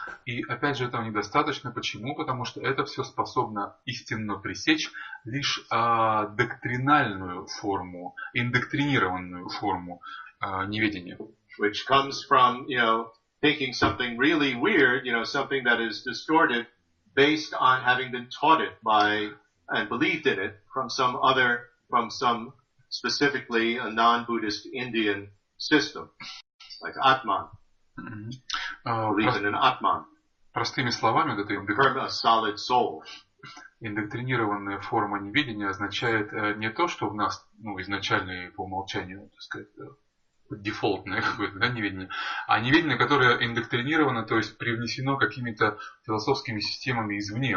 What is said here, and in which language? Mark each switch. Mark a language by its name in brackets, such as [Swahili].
[Russian] И опять же этого недостаточно. Почему? Потому что это все способно истинно пресечь лишь доктринальную форму, индоктринированную форму неведения. [English] Which comes from, thinking something really weird, something that is distorted based on having been taught it by and believed in it from some specifically a non-Buddhist Indian system, like Atman. Believe in an Atman. [Russian] Простыми словами, вот это [English] a solid soul. [Russian] Индоктринированная форма неведения означает не то, что в нас изначально и по умолчанию, так сказать, дефолтное какое-то, да, неведение, а неведение, которое индоктринировано, то есть привнесено какими-то философскими системами извне.